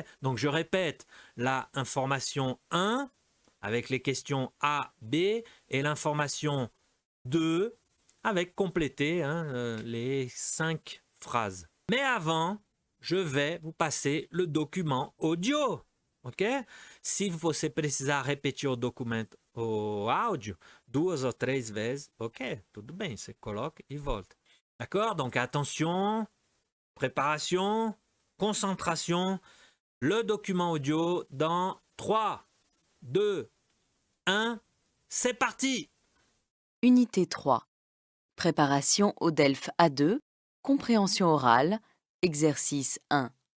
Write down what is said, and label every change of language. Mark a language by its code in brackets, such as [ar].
[fr] Donc je répète, la information 1, avec les questions A, B et l'information 2 avec compléter les 5 phrases. Mais avant, je vais vous passer le document audio. Ok? [pt] Se você precisar repetir o documento, o áudio, 2 ou 3 vezes, ok, tudo bem, você coloca e volta. [fr] D'accord? Donc attention, préparation, concentration, le document audio dans 3, 2, 1, c'est parti! Unité 3. Préparation au DELF A2, compréhension orale, exercice 1.